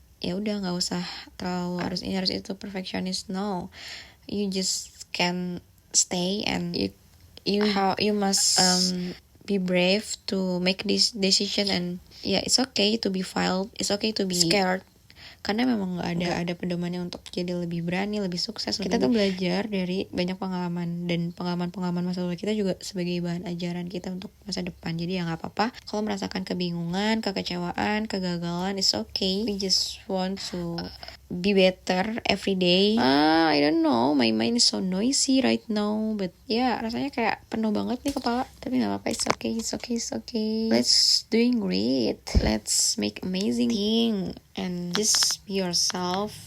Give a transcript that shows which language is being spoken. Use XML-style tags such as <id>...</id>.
<id>Ya udah, nggak usah terlalu harus ini harus itu perfectionist.</id> <en>No, you just can stay, and you must be brave to make this decision. And yeah, it's okay to be filed, it's okay to be scared,</en> <id>karena memang nggak ada pedomannya untuk jadi lebih berani, lebih sukses. Kita tuh belajar dari banyak pengalaman, dan pengalaman masa lalu kita juga sebagai bahan ajaran kita untuk masa depan. Jadi ya nggak apa-apa kalau merasakan kebingungan, kekecewaan, kegagalan,</id> <en>it's okay. We just want to be better every day. I don't know, my mind is so noisy right now, but yeah,</en> <id>rasanya kayak penuh banget nih kepala. Tapi nggak apa-apa,</id> <en>it's okay. Let's doing great. Let's make amazing thing and just be yourself.</en>